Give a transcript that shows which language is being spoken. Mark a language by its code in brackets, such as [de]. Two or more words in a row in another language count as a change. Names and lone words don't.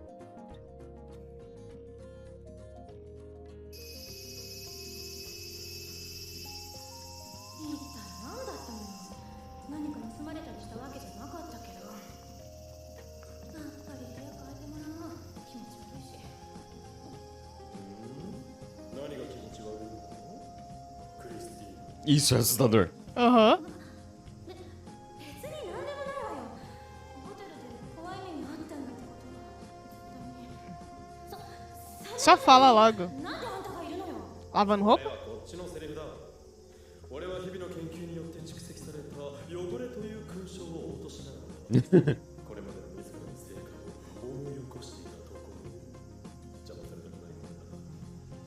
[ja] 一体何だったのよ。何か盗まれたりしたわけじゃなかったけど、やっぱり部屋変えてもらおう。気持ち悪いし。何が気持ち悪いの？クリスティーナ。 [pt] Isso é assustador. Aham. [ja] 別に何でもないわよ。ホテルで怖い目にあったんだってことは絶対に。 [pt] Só fala logo. [ja] なんであんたがいるのよ。 [pt] Lavando [ja] こ [pt] roupa? [ja] れはこっちのセリフだ。俺は日々の研究によって蓄積された汚れという勲章を落としながらこれまでの自らの成果を思い起こしていたところ邪魔されたくないものだ。